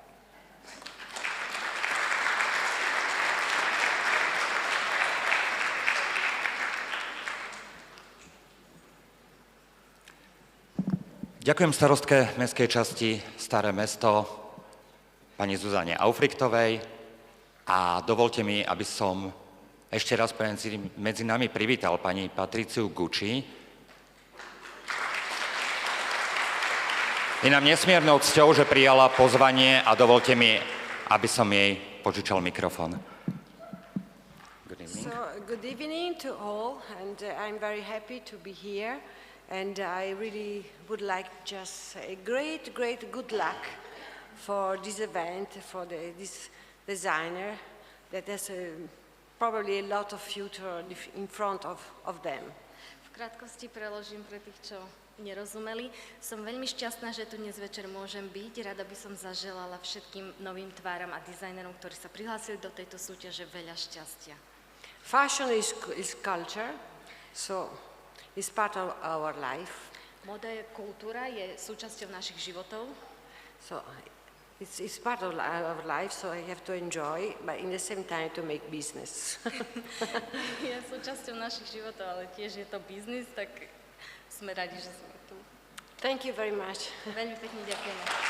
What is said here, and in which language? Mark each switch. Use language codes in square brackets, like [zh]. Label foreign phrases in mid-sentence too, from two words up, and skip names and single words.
[sk] Ďakujem starostke mestskej časti Staré Mesto, pani Zuzane Aufrichtovej a dovolte mi, aby som ešte raz medzi nami privítal pani Patriciu Gucci. Je nám nesmiernou cťou, že prijala pozvanie a dovolte mi, aby som jej požičal mikrofón. [en] Good evening to all, and I'm very happy to be here. And I really would like just a great good luck for this event, for this designer that has probably a lot of future in front of them. [sk] V krátkosti preložím pre tých, čo nerozumeli. Som veľmi šťastná, že tu dnes večer môžem byť. Rada by som zaželala všetkým novým tváram a dizajnerom, ktorí sa prihlásili do tejto súťaže, veľa šťastia. [en] Fashion is culture, so it's part of our life. [sk] Moda je kultúra, je súčasťou našich životov. [en] So it's part of our life, so I have to enjoy, but in the same time to make business. [sk] Je súčasťou našich životov, ale tiež je to biznis, tak sme radi, že sme tu. [en] Thank you very much. [sk] Veľmi pekne ďakujeme.